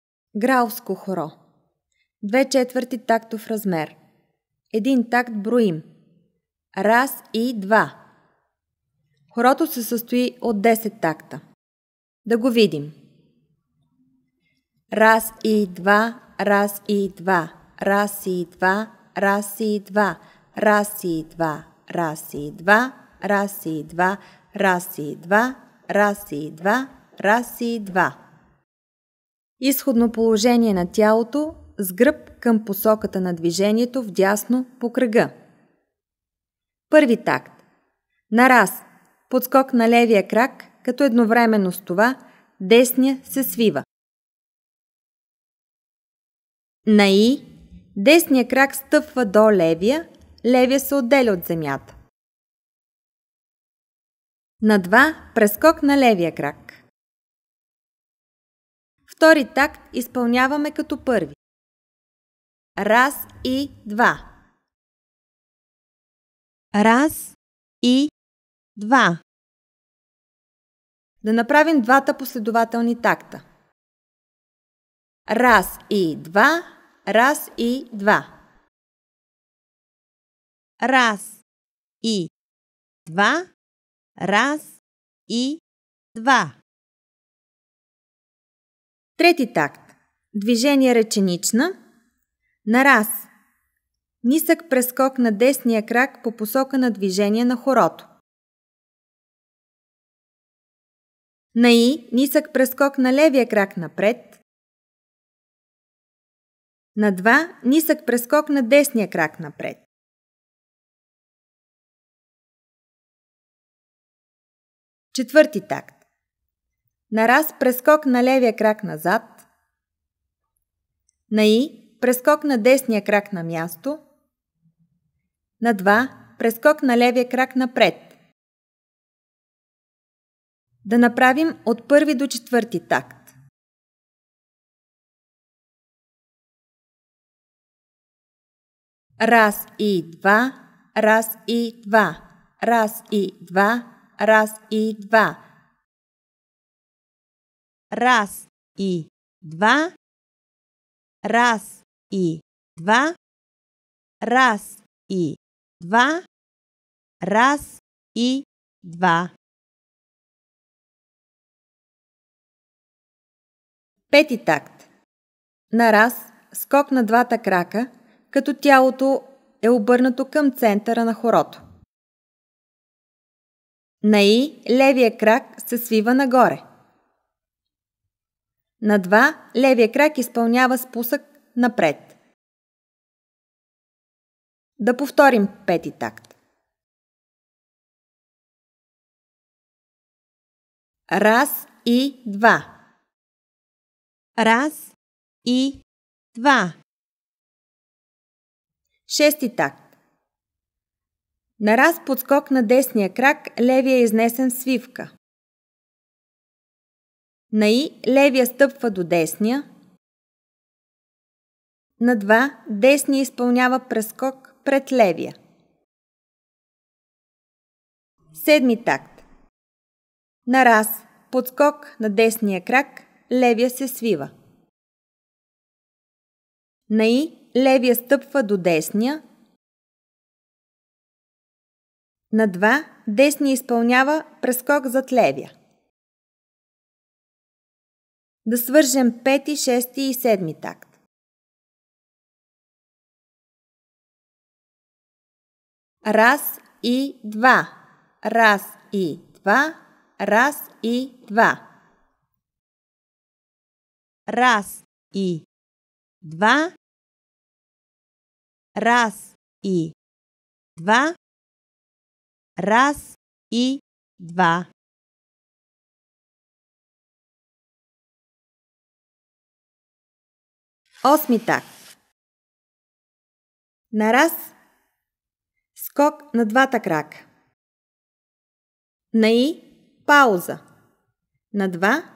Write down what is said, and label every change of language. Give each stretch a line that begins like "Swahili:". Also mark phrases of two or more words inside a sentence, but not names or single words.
Bulgarian: Грауско хоро. 2/4 тактов размер. Един такт броим. Раз и два. Хорото се състои от 10 такта. Да го видим. Раз и два, раз и два, раз и два, раз и два, раз и два, раз и два, раз и два, раз и два, раз и два, раз и два. Изходно положение на тялото с гръб към посоката на движението вдясно по кръга. Първи такт. На раз. Подскок на левия крак, като едновременно с това десния се свива. На и. Десния крак стъпва до левия, левия се отделя от земята. На два. Прескок на левия крак. Втори такт изпълняваме като първи. Раз и два. Раз и два. Да направим двата последователни такта. Раз и два, раз и два. Раз и два, раз и два. Трети такт. Движение ръченична. На раз. Нисък прескок на десния крак по посока на движение на хорото. На и. Нисък прескок на левия крак напред. На два. Нисък прескок на десния крак напред. Четвърти такт. На раз прескок на левия крак назад. На и. Прескок на десния крак на място. На два. Прескок на левия крак напред. Да направим от първи до четвърти такт. Раз и два, раз и два, раз и два, раз и два. Раз и два, раз и два, раз и два, раз и два. Пети такт. На раз, скок на двата крака, като тялото е обърнато към центъра на хорото. На и. Левия крак се свива нагоре. На два. Левия крак изпълнява спусък напред. Да повторим пети такт. Раз и два. Раз и два. Шести такт. На раз подскок на десния крак, левия е изнесен в свивка. На и. Левия стъпва до десния. На два. Десния изпълнява прескок пред левия. Седми такт. На раз подскок на десния крак, левия се свива. На и. Левия стъпва до десния. На два. Десния изпълнява прескок зад левия. Да свържем пети, шести и седми такт. Раз и два. Раз и два. Раз и два. Раз и два. Раз и два. Раз и два. Осми такт. На раз скок на двата крака. На и. Пауза. На два.